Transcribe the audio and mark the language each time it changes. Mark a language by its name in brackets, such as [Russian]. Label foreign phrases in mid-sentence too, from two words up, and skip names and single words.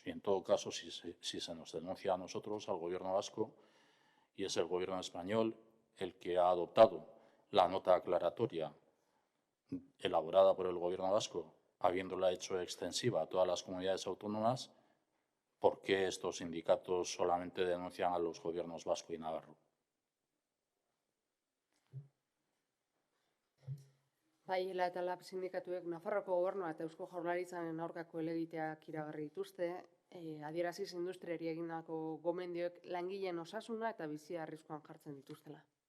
[Spanish] Y en todo caso, si se nos denuncia a nosotros, al Gobierno vasco, y es el Gobierno español el que ha adoptado la nota aclaratoria elaborada por el Gobierno vasco, habiéndola hecho extensiva a todas las comunidades autónomas, ¿por qué estos sindicatos solamente denuncian a los gobiernos vasco y navarro? [Basque] Bai, ELA eta LAB sindikatuek Nafarroko Gobernua eta Eusko Jaurlaritzaren aurkako helegiteak iragarri dituzte, adieraziz industriari egindako gomendioek langileen osasuna eta bizia arriskuan jartzen dituztela.